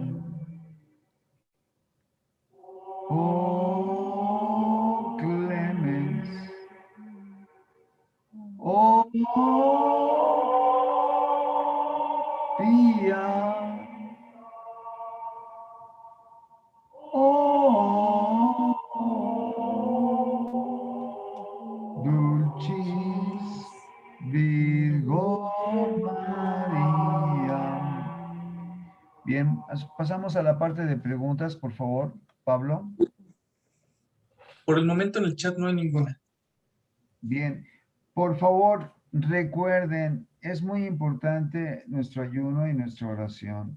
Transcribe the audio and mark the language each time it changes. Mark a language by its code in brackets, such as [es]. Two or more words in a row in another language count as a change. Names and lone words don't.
[la] Oh clemens, oh pia, oh dulcis Virgo María. [es] Bien, pasamos a la parte de preguntas, por favor, Pablo. Por el momento en el chat no hay ninguna. Bien, por favor, recuerden, es muy importante nuestro ayuno y nuestra oración.